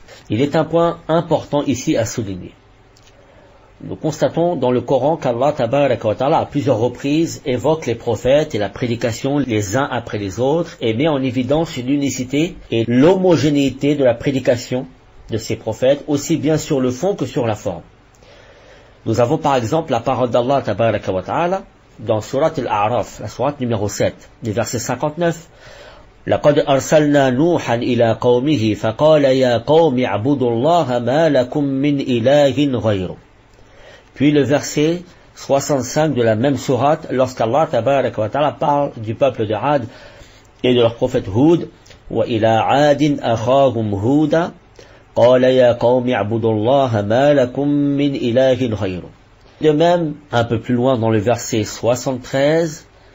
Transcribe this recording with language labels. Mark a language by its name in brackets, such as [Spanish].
[French] Il est un point important ici à souligner. Nous constatons dans le Coran qu'Allah tabaraka wa ta'ala à plusieurs reprises évoque les prophètes et la prédication les uns après les autres et met en évidence l'unicité et l'homogénéité de la prédication de ces prophètes, aussi bien sur le fond que sur la forme. Nous avons par exemple la parole d'Allah tabaraka wa ta'ala dans Surat Al-A'raf, la sourate numéro 7, du verset 59. [Arabic] لقد أرسلنا نوحا إلى قومه فقال يا قوم اعبدوا الله ما لكم من إله غيره. [French] Puis le verset 65 de la même sourate, lorsqu'Allah tabaraka wa ta'ala parle du peuple de Ad et de leur prophète Hud, [Arabic] وإلى عاد أخاهم هودا قال يا قوم اعبدوا الله ما لكم من إله غيره. [French] De même, un peu plus loin dans le verset 73,